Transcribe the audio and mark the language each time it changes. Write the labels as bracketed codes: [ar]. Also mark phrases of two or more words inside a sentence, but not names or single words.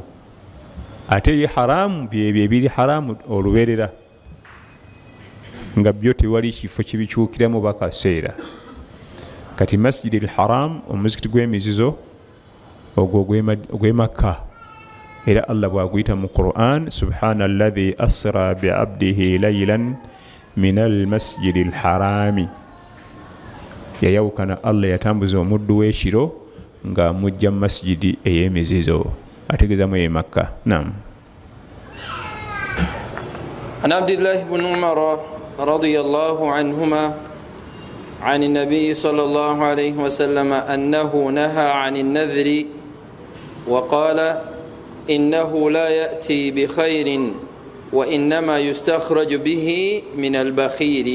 [lg] Ate ye haraamu byebyo ebiri haramu olubeerera nga byo tewali kifo kibikyukiramu bakaseera. Kati [ar] المسجد الحرام [lg] omuzikiti gw'emizizo ogwo ogw'e Makka, era Allah bw'aguyita mu Qur'an [ar] سبحان الذي أسرى بعبده ليلا من المسجد الحرام. [lg] Yayawukana Allah yatambuza omuddu w'ekiro nga mujja mu masjidi ey'emizizo ategeezaamu ey'e Makka. Naam. [ar] عن عبد الله بن عمر رضي الله عنهما عن النبي صلى الله عليه وسلم أنه نهى عن النذر وقال إنه لا يأتي بخير وإنما يستخرج به من البخيل.